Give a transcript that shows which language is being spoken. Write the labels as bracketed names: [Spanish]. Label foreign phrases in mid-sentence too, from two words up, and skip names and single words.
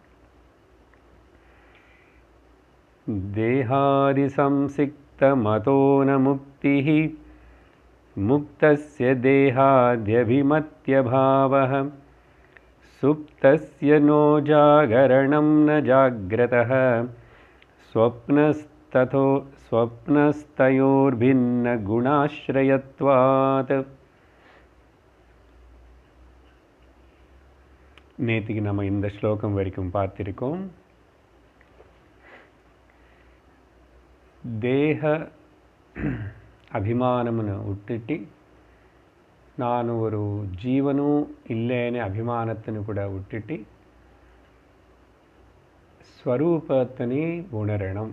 [Sanskrit] देहादिसंसिक्तमतो न मुक्तिः मुक्तस्य देहाद्यभिमत्यभावः सुप्तस्य नो जागरणं न जाग्रतः स्वप्नस्तयोर्भिन्न गुणाश्रयत्वात्। [Tamil] நேத்திக்கு நம்ம இந்த ஸ்லோகம் வரைக்கும் பார்த்திருக்கோம். தேக அபிமானம்னு விட்டுட்டு நான் ஒரு ஜீவனும் இல்லைன்னு அபிமானத்தின்னு கூட விட்டுட்டு ஸ்வரூபத்தினை உணரணும்.